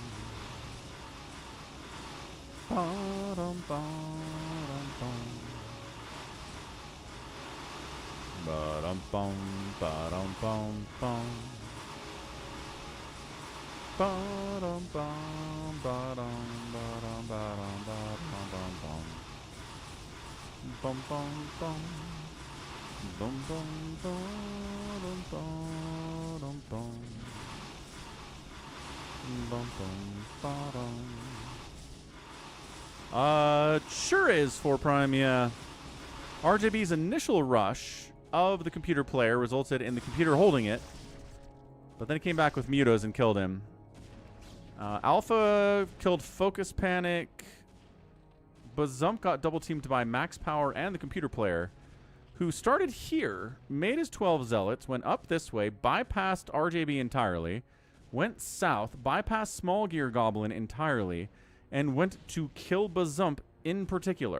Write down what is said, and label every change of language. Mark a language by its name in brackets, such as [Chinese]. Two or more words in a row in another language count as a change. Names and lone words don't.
[English] Ba-dum, ba-dum, boom. Ba-dum, boom, ba-dum, boom, boom. Ba-dum, bum, ba-dum, ba-dum, ba-dum, ba-dum, bum, bum. Bum, bum, bum. Bum, bum, ba-dum, ba-dum, bum. Bum, bum, ba-dum. Sure is 4 Prime, yeah. RJB's initial rush of the computer player resulted in the computer holding it, but then he came back with mutos and killed him. Alpha killed Focus Panic. Bazump got double teamed by Max Power and the computer player, who started here, made his 12 zealots, went up this way, bypassed RJB entirely, went south, bypassed Small Gear Goblin entirely, and went to kill Bazump in particular.